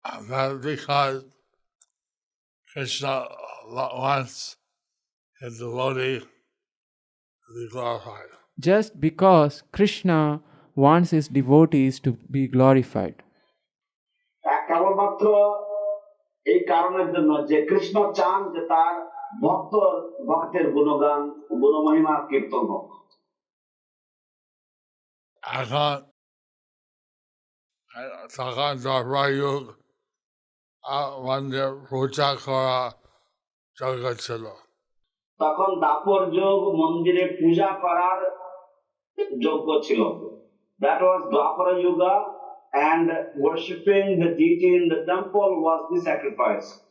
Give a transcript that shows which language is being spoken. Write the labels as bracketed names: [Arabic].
[English] That's because Krishna wants his devotee to be glorified. Just because Krishna wants his devotees to be glorified. [Bangla] কেবলমাত্র এই কারণের জন্য যে কৃষ্ণ চান যে তার ভক্তের গুণগান গুণমহিমা কীর্তন হোক। এখন তখন দ্বাপরযুগ আমাদের পূজা করা যোগ্য ছিল। তখন দাপর যুগ মন্দিরে পূজা করার যোগ্য ছিল। [English] That was Dwapara Yuga, and worshipping the deity in the temple was the sacrifice.